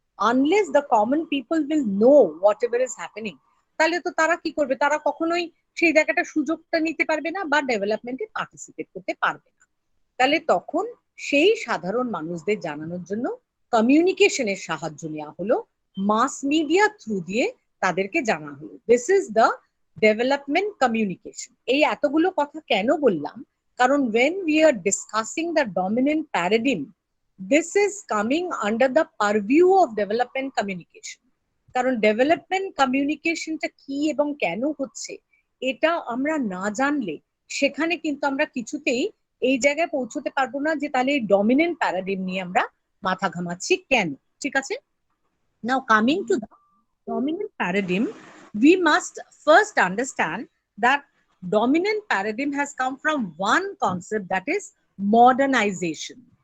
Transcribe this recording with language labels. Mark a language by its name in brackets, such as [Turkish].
[English] unless the common people will know whatever is happening, [Bangla] তাহলে তো তারা কি করবে, তারা কখনোই সেই জায়গাটা সুযোগটা নিতে পারবে না বা ডেভেলপমেন্টে পার্টিসিপেট করতে পারবে না। তাহলে তখন সেই সাধারণ মানুষদের জানানোর জন্য কমিউনিকেশনের সাহায্য নেওয়া হলো, মাস মিডিয়া থ্রু দিয়ে তাদেরকে জানা হলো। [English] This is the development communication. [Bangla] এই এতগুলো কথা কেন বললাম, কারণ [English] when we are discussing the dominant paradigm, this is coming under the purview of development communication. [Bangla] কারণ ডেভেলপমেন্ট কমিউনিকেশনটা কি এবং কেন হচ্ছে এটা আমরা না জানলে সেখানে কিন্তু আমরা কিছুতেই এই জায়গায় পৌঁছতে পারবো না যে তাহলে ডমিনেন্ট প্যারাডিম নিয়ে আমরা মাথা ঘামাচ্ছি কেন, ঠিক আছে? [English] Now coming to the dominant paradigm, we must first understand that dominant paradigm has come from one concept, that is modernization.